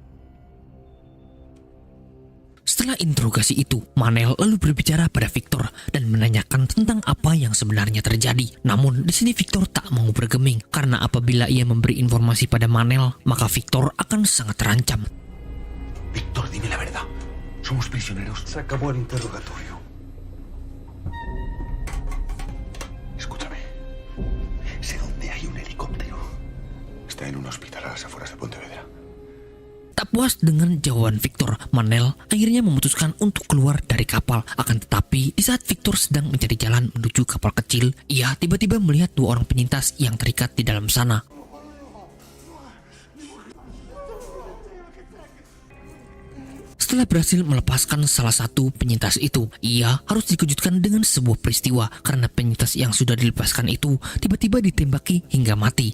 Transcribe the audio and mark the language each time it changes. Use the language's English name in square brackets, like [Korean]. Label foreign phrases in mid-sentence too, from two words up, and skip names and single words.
[Indonesian] Setelah interogasi itu, Manel lalu berbicara pada Victor dan menanyakan tentang apa yang sebenarnya terjadi. Namun di sini Victor tak mau bergeming karena apabila ia memberi informasi pada Manel, maka Victor akan sangat terancam. [Spanish] Víctor, dime la verdad. Somos prisioneros. Se acabó el interrogatorio. Escúchame. Sé dónde hay un helicóptero. Está en un hospital a las afueras de Pontevedra. [Indonesian] Tak puas dengan jawaban Victor, Manel akhirnya memutuskan untuk keluar dari kapal. Akan tetapi, di saat Victor sedang mencari jalan menuju kapal kecil, ia tiba-tiba melihat dua orang penyintas yang terikat di dalam sana. Setelah berhasil melepaskan salah satu penyintas itu, ia harus dikejutkan dengan sebuah peristiwa karena penyintas yang sudah dilepaskan itu tiba-tiba ditembaki hingga mati.